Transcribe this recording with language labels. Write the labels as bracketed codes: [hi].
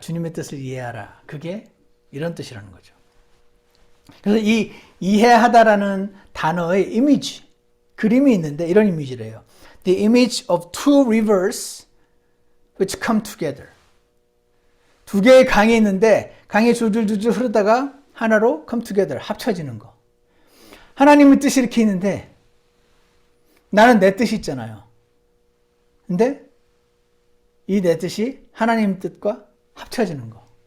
[ko] 주님의 뜻을 이해하라. 그게 이런 뜻이라는 거죠. 그래서 이 이해하다라는 단어의 이미지, 그림이 있는데 이런 이미지래요. [en] The image of two rivers which come together. [ko] 두 개의 강이 있는데 강이 줄줄줄줄 흐르다가 하나로 [en] come together, [ko] 합쳐지는 거. 하나님의 뜻이 이렇게 있는데 나는 내 뜻이 있잖아요. 근데 이 내 뜻이 하나님 뜻과 합쳐지는 거.